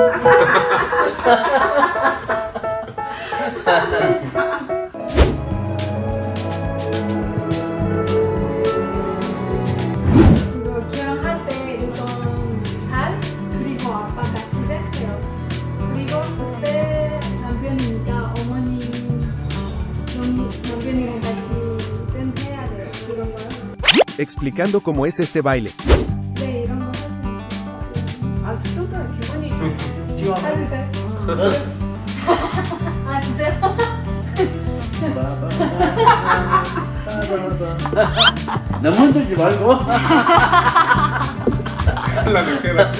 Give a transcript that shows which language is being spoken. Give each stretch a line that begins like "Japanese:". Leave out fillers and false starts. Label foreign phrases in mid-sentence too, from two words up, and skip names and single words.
Korean: 그거 결혼할 때 이건 달 그리고 아빠 같이 됐어요. 그리고 그때 남편이니까 남편이랑 같이 댄스 해야 돼요. 그런 거요.
Spanish: explicando cómo es este baile.
Korean: 네, 이런 거 할 수 있어요. 아, 그 정도는 기분이 좀. 지금 할 수 있어요? 아, 진짜요? 너무 흔들지 말고. 큰일나네, 큰일나.